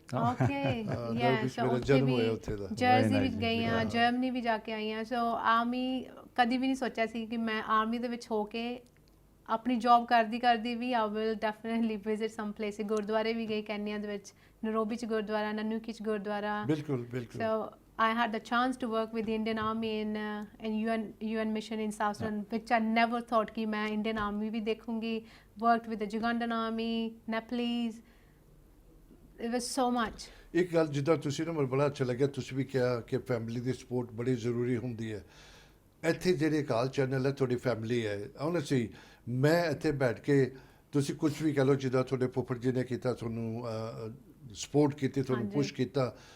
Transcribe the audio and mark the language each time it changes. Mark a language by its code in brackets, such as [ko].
[pa] okay yeah so jersey ਵਿੱਚ ਗਈ ਹਾਂ ਜਰਮਨੀ ਵੀ ਜਾ ਕੇ ਆਈ ਹਾਂ ਸੋ ਆਰਮੀ ਕਦੀ ਵੀ ਨਹੀਂ ਸੋਚਿਆ ਸੀ ਕਿ ਮੈਂ ਆਰਮੀ ਦੇ ਵਿੱਚ ਹੋ ਕੇ ਆਪਣੀ ਜੌਬ ਕਰਦੀ ਵੀ [en] I will definitely visit some place [pa] ਗੁਰਦੁਆਰੇ ਵੀ ਗਈ ਕੈਨੀਆ ਦੇ ਵਿੱਚ ਨੈਰੋਬੀ 'ਚ ਗੁਰਦੁਆਰਾ ਨਨੂਕੀ 'ਚ ਗੁਰਦੁਆਰਾ ਬਿਲਕੁਲ [en] so I had the chance to work with the Indian Army in UN mission in South Sudan which I never thought [hi] कि मैं Indian Army भी देखूंगी [en] worked with the Ugandan Army Nepalese it was so much [pa] ਇੱਕ ਗੱਲ ਜਿੱਦਾਂ ਤੁਸੀਂ ਨਾ ਮੈਨੂੰ ਬੜਾ ਅੱਛਾ ਲੱਗਿਆ ਤੁਸੀਂ ਵੀ ਕਿਹਾ ਕਿ ਫੈਮਿਲੀ ਦੀ ਸਪੋਰਟ ਬੜੀ ਜ਼ਰੂਰੀ ਹੁੰਦੀ ਹੈ ਇੱਥੇ ਜਿਹੜੇ ਕਾਲ ਚੈਨਲ ਹੈ ਤੁਹਾਡੀ ਫੈਮਿਲੀ ਹੈ ਓਨੈਸਟਲੀ ਮੈਂ ਇੱਥੇ ਬੈਠ ਕੇ ਤੁਸੀਂ ਕੁਝ ਵੀ ਕਹਿ ਲਓ ਜਿੱਦਾਂ ਤੁਹਾਡੇ ਫੁੱਫੜ ਜੀ ਨੇ ਕੀਤਾ ਤੁਹਾਨੂੰ ਸਪੋਰਟ ਕੀਤੀ ਤੁਹਾਨੂੰ ਪੁਸ਼ ਕੀਤਾ